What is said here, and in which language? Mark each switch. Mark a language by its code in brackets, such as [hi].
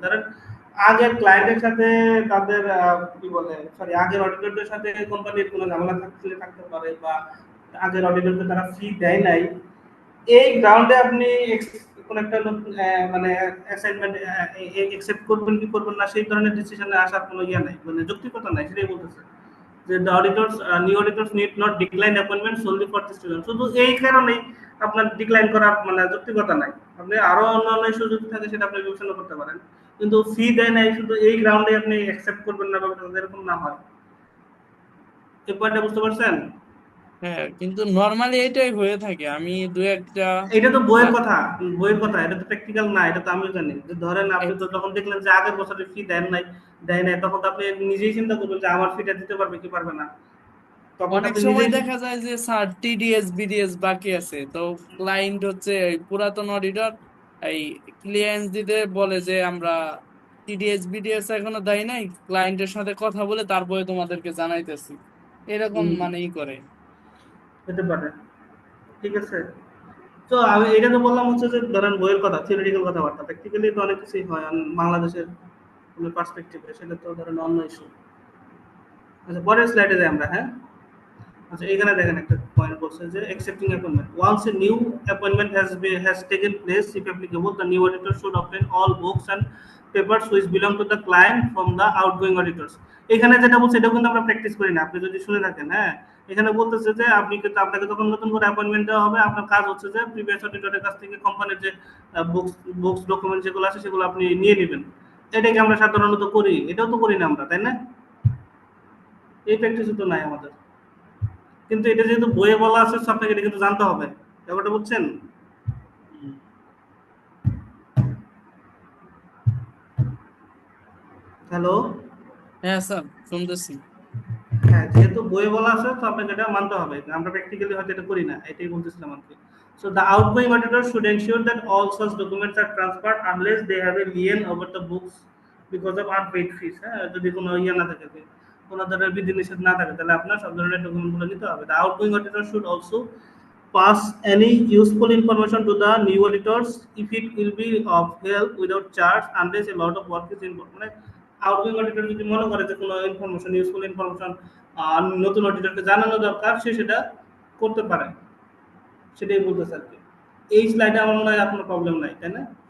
[bn] তারা আগের ক্লায়েন্টের সাথে তাদের কি বলে, সরি, আগের অডিটরদের সাথে কোম্পানির কোনো ঝামেলা থাকতে পারে, বা আগের অডিটরকে তারা ফি দেয় নাই, এই গ্রাউন্ডে আপনি কোন একটা মানে অ্যাসাইনমেন্ট অ্যাকসেপ্ট করবেন কি করবেন না সেই ধরনের ডিসিশনে আসার কোনো ইয়ে নাই, মানে যৌক্তিকতা নাই, সেটাই বলতেছে। [en] যে the auditors new auditors need not decline appointment solely for this reason, [bn] শুধু এই কারণেই আপনার ডিক্লাইন করার মানে যৌক্তিকতা নাই। আপনি আরো অন্যান্য সুযোগ থাকে সেটা আপনি বিবেচনা করতে পারেন, কিন্তু ফি দেয় নাই শুধু এই গ্রাউন্ডে আপনি অ্যাকসেপ্ট করবেন না, ব্যাপারটা এরকম না হয়। এই পয়েন্টটা বুঝতে পারছেন? হ্যাঁ, কিন্তু নর্মালি এটাই হয়ে থাকে। আমি দু একটা এটা তো বইয়ের কথা, বইয়ের কথা, এটা তো প্র্যাকটিক্যাল না। এটা তো আমিও জানি যে ধরেন আপনি এ- তো যখন দেখলেন যে আগের বছরের ফি দেয় নাই, তখন তো আপনি নিজেই চিন্তা করবেন যে আমার ফিটা দিতে পারবে কি পারবে না, তখন তো অনেক আপনি সময় নিজেই। দেখা যায় যে স্যার টিডিএস বিডিএস বাকি আছে, তো ক্লায়েন্ট হচ্ছে এই পুরাতন অডিটর এই ক্লিয়ারেন্স দিতে বলে যে আমরা টিডিএস বিডিএস এখনো দেয় নাই, ক্লায়েন্টের সাথে কথা বলে তারপরে তোমাদেরকে জানাইতেছি, এরকম হুম, মানে ই করে। হতে পারে, ঠিক আছে। তো আমি এটা তো বললাম হচ্ছে যে ধরেন বইয়ের কথা, থিওরিটিক্যাল কথাবার্তা। প্র্যাকটিক্যালি তো অনেক কিছুই হয় বাংলাদেশের পার্সপেক্টিভে, সেটা তো ধরেন অন্য ইস্যু। আচ্ছা, পরের স্লাইডে যাই আমরা। হ্যাঁ, আচ্ছা, এখানে দেখেন একটা পয়েন্ট বলছে যে [en] accepting appointment. Once a new appointment has taken place, if applicable, the new auditor should obtain all books and papers which belong to the client from the outgoing auditors. [bn] এখানে যেটা বলছে এটা কিন্তু আমরা প্র্যাকটিস করি না, আপনি যদি শুনে থাকেন। হ্যাঁ, এখানে বলতেছে যে আপনাকে যখন নতুন করে অ্যাপয়েন্টমেন্ট দেওয়া হবে, আপনার কাজ হচ্ছে যে প্রিভিয়াস অডিটরের কাছ থেকে কোম্পানির যে বুকস ডকুমেন্ট যেগুলো আছে সেগুলো আপনি নিয়ে নেবেন। এটাকে আমরা সাধারণত করি, এটাও তো করি না আমরা, তাই না? এই প্র্যাকটিস তো নাই আমাদের, কিন্তু এটা যেহেতু বইয়ে বলা আছে আপনাকে এটা কিন্তু জানতে হবে, ব্যাপারটা বুঝছেন? হ্যালো। হ্যাঁ স্যার, শুনতেছি। হ্যাঁ, যেহেতু বইয়ে বলা আছে তো আপনাকে এটা মানতে হবে, আমরা প্র্যাকটিক্যালি হয়তো এটা করি না, এটাই বলতেছিলাম আর কি। [en] So the outgoing auditor should ensure that all such documents are transferred unless they have a lien over the books because of unpaid fees. [bn] হ্যাঁ, যদি কোনো ইয়ে না থাকে, কোনো ধরনের বিধিনিষেধ না থাকে, তাহলে আপনার সব ধরনের ডকুমেন্টগুলো নিতে হবে। [en] The outgoing auditor should also pass any useful information to the new auditors if it will be of help without charge unless a lot of work is involved. [bn] মানে আউটগোয়িং অডিটর যদি মনে করে যে কোনো ইনফরমেশন, ইউজফুল ইনফরমেশন নতুন অডিটরকে জানানো দরকার, সে সেটা করতে পারে, সেটাই বলতেছে আর কি। এই স্লাইডে আমার মনে হয় আপনার প্রবলেম নাই, তাই না?